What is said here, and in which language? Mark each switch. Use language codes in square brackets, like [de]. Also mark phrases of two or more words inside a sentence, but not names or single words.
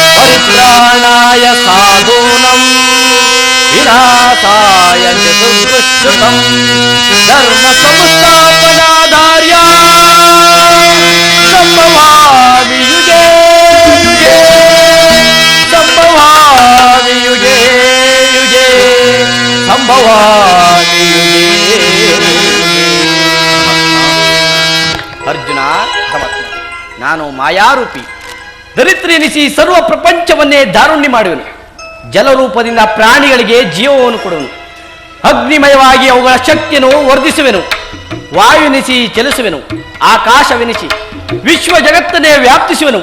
[sa] ಪರಿತ್ರಾಣಾಯ ಸಾಧೂನಾಂ ವಿನಾಶಾಯ ಚ ದುಷ್ಕೃತಾಂ ಶ್ರುತಂ ಧರ್ಮ ಸಂಸ್ಥಾಪನಾಧಾರ್ಯ ಸಂಭವಾಮಿ ಯುಗೇ ಯುಗೇ ಸಂಭವಾಮಿ ಯುಗೇ ಯುಗೇ ಸಂಭವಾಮಿ ಯುಗೇ. [kn] ಅರ್ಜುನ, ನಾನು ಮಾಯಾರೂಪಿ ದರಿದ್ರ ಎನಿಸಿ ಸರ್ವ ಪ್ರಪಂಚವನ್ನೇ ದಾರುಣ್ಯ ಮಾಡುವನು. ಜಲರೂಪದಿಂದ ಪ್ರಾಣಿಗಳಿಗೆ ಜೀವವನ್ನು ಕೊಡುವನು. ಅಗ್ನಿಮಯವಾಗಿ ಅವುಗಳ ಶಕ್ತಿಯನ್ನು ವರ್ಧಿಸುವೆನು. ವಾಯುವೆನಿಸಿ ಚಲಿಸುವೆನು. ಆಕಾಶವೆನಿಸಿ ವಿಶ್ವ ಜಗತ್ತನ್ನೇ ವ್ಯಾಪ್ತಿಸುವೆನು.